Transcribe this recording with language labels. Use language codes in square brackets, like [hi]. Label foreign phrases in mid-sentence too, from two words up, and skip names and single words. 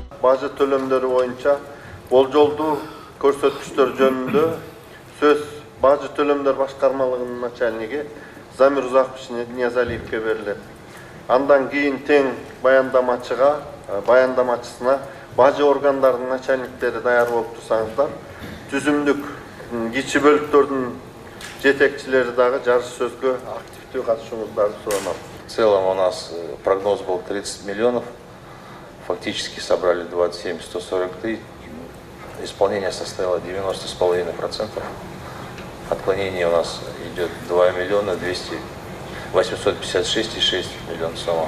[ky] бажы төлөмдөрү боюнча болжолдуу көрсөткүчтөр жөнүндө сөз бажы төлөмдөр башкармалыгынын начальниги Замир Узакович Ниязалиевке берилет. Андан кийин тең баяндамачысына бажы органдарынын начальниктери даяр болуп турсаңыздар, түзүмдүк кичи бөлүктөрдүн жетекчилери дагы жарыш сөзгө активдүү катышууңуздарды суранам. [ru] В целом у нас прогноз был 30 миллионов, фактически собрали 27 143, исполнение составило 90,5%, отклонение у нас идет 2 миллиона 856,6 миллиона сумма.